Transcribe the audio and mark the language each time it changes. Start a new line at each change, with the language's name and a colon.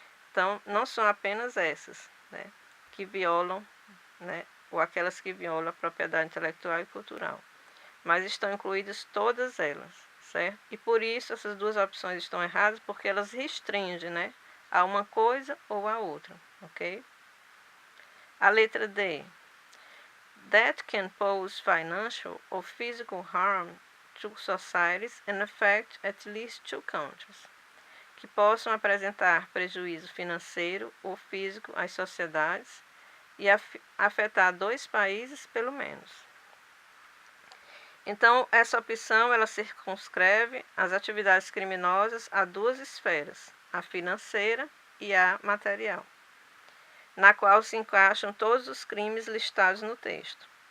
Portuguese: Então, não são apenas essas, né, que violam, né, ou aquelas que violam a propriedade intelectual e cultural, mas estão incluídas todas elas, certo? E por isso essas duas opções estão erradas, porque elas restringem, né, a uma coisa ou a outra, ok? A letra D.
English: That can pose financial or physical harm to societies and affect at least two countries.
Portuguese: Que possam apresentar prejuízo financeiro ou físico às sociedades e afetar dois países, pelo menos. Então, essa opção, ela circunscreve as atividades criminosas a duas esferas, a financeira e a material, na qual se encaixam todos os crimes listados no texto.